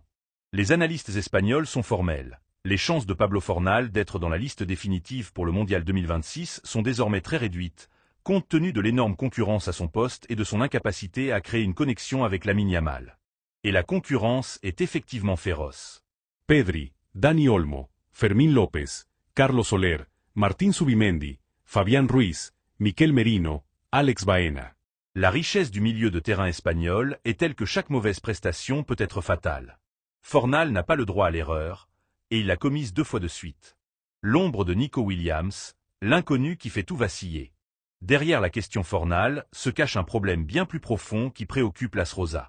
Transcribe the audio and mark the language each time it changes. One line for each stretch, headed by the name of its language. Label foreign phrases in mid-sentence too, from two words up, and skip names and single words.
French: Les analystes espagnols sont formels. Les chances de Pablo Fornal d'être dans la liste définitive pour le mondial 2026 sont désormais très réduites, compte tenu de l'énorme concurrence à son poste et de son incapacité à créer une connexion avec Lamine Yamal. Et la concurrence est effectivement féroce. Pedri, Dani Olmo, Fermín López, Carlos Soler, Martín Zubimendi, Fabián Ruiz, Mikel Merino, Alex Baena. La richesse du milieu de terrain espagnol est telle que chaque mauvaise prestation peut être fatale. Fornal n'a pas le droit à l'erreur, et il l'a commise 2 fois de suite. L'ombre de Nico Williams, l'inconnu qui fait tout vaciller. Derrière la question Fornal se cache un problème bien plus profond qui préoccupe l'As Rosa.